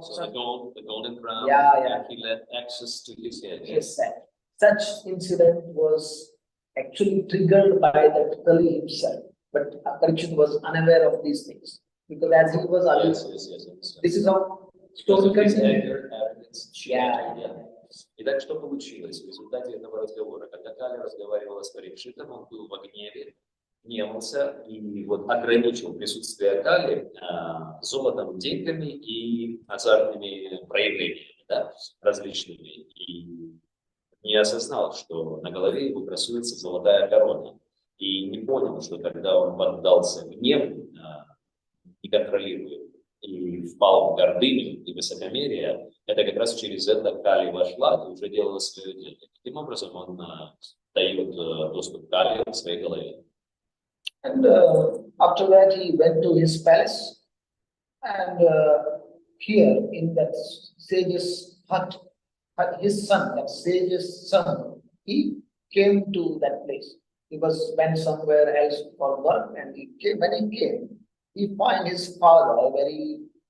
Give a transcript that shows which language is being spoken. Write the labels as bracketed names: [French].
[English] So the golden crown, he led access to his head. Yes, such incident was actually triggered by that Kali himself. But Parikshit was unaware of these things. Because as he was yes. This is how story continues. [Russian] Итак, что получилось в результате этого разговора? Когда Кали разговаривала с Парикшитом, он был в гневе, гневался и вот ограничил присутствие Кали золотом, деньгами и азартными проявлениями, да, различными. И не осознал, что на голове его красуется золотая корона. И не понял, что когда он поддался гневу, неконтролируемому, и впал в гордыню и высокомерие, это как раз через это Кали вошла и уже делала свое дело. Таким образом он дает доступ Кали к своей голове. [English] And after that he went to his palace, and here in that sage's hut, his son, that sage's son, he came to that place. He went somewhere else for work, and when he came, he found his father very